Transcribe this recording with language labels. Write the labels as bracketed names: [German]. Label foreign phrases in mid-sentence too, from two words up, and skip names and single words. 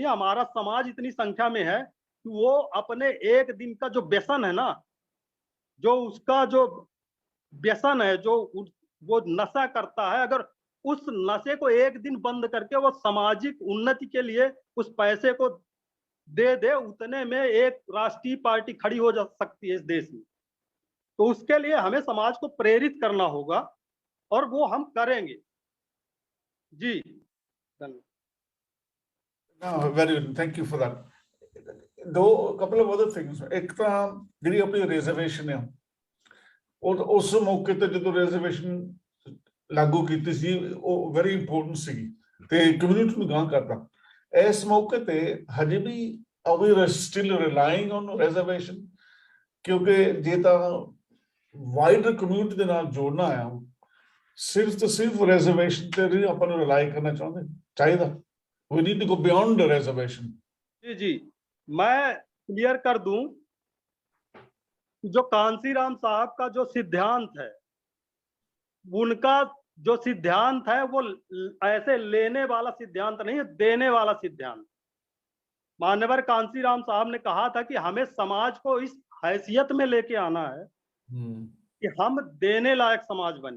[Hindi] हमारा समाज इतनी संख्या में है कि वो अपने एक दिन का जो व्यसन है ना, जो उसका जो व्यसन है, जो वो नशा करता है, अगर उस नशे को एक दिन बंद करके वो सामाजिक उन्नति के लिए उस पैसे को दे दे, उतने में एक राष्ट्रीय पार्टी खड़ी हो जा सकती है इस देश में। तो उसके लिए हमें समाज को प्रेरित करना होगा और वो हम करेंगे। जी धन्यवाद। [English] No, very good. Thank you for that. Though a couple of other things. [Punjabi] एक ਤਾਂ ਜਿਹੜੀ ਆਪਣੀ ਰਿਜ਼ਰਵੇਸ਼ਨ ਹੈ, ਉਹ ਉਸ ਮੌਕੇ ਤੇ ਜਦੋਂ ਰਿਜ਼ਰਵੇਸ਼ਨ ਲਾਗੂ ਕੀਤੀ ਸੀ ਉਹ [English] very important [Punjabi] ਸੀ ਤੇ ਕਮਿਊਨਿਟੀ ਨੂੰ ਗਾਂ ਕਰਦਾ। ਇਸ ਮੌਕੇ ਤੇ ਹਜੇ ਵੀ [English] are we still relying on reservation? [Punjabi] ਕਿਉਂਕਿ ਜੇ ਤਾਂ [English] wider community [Punjabi] ਦੇ ਨਾਲ ਜੋੜਨਾ ਆ, ਸਿਰਫ ਤੇ ਸਿਰਫ ਰਿਜ਼ਰਵੇਸ਼ਨ ਤੇ ਨਹੀਂ ਆਪਾਂ ਨੂੰ ਰਿਲਾਈ ਕਰਨਾ ਚਾਹੀਦਾ। [English] We need to go beyond the reservation. [Hindi] जी, मैं क्लियर कर दूं, जो कांसीराम साहब का जो सिद्धांत है, उनका जो सिद्धांत है वो ऐसे लेने वाला सिद्धांत नहीं है, देने वाला सिद्धांत। मान्यवर कांसीराम साहब ने कहा था कि हमें समाज को इस हैसियत में लेके आना है कि हम देने लायक समाज बने।